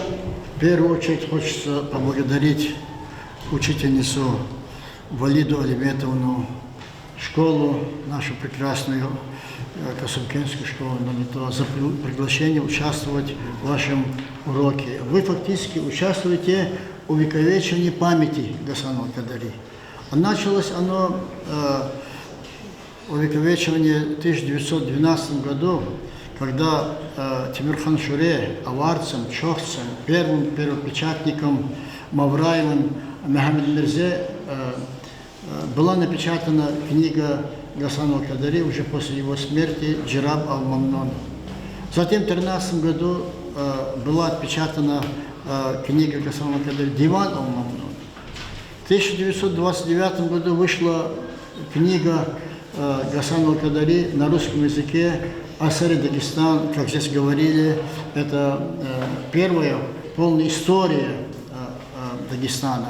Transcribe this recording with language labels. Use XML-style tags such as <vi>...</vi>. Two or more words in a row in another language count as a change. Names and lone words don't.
<ru>В первую очередь хочется поблагодарить учительницу Валиду Алиметовну, школу, нашу прекрасную Касумкенскую школу за приглашение участвовать в вашем уроке. Вы фактически участвуете в увековечении памяти Гасана Алкадари. Началось оно увековечивание в 1912 году, когда Тимирхан Шуре аварцем, чохцем, первым первопечатником Мавраевым Мехамед Мирзе была напечатана книга Гасана Алкадари уже после его смерти «Джираб ал-Мамнун». Затем в 1913 году была отпечатана книга Гасана Алкадари «Диван ал-Мамнун». В 1929 году вышла книга Гасана Алкадари на русском языке «Асари Дагестан», как здесь говорили, это первая полная история Дагестана.</ru>